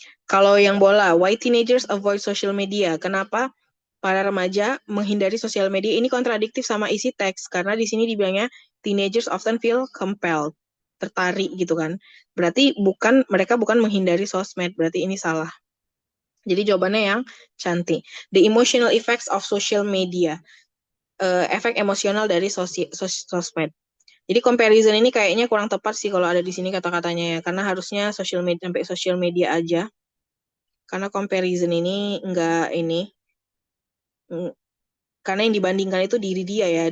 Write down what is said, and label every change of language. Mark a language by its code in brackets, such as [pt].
[id] Kalau yang bola, [en] why teenagers avoid social media, [id] kenapa para remaja menghindari sosial media, ini kontradiktif sama isi teks, karena di sini dibilangnya [en] teenagers often feel compelled, [id] tertarik gitu kan, berarti mereka bukan menghindari sosmed, berarti ini salah. Jadi jawabannya yang cantik. [en] The emotional effects of social media. [id] Efek emosional dari sosmed. Jadi comparison ini kayaknya kurang tepat sih kalau ada di sini kata-katanya ya. Karena harusnya sampai social media aja. Karena comparison ini enggak ini. Karena yang dibandingkan itu diri dia ya.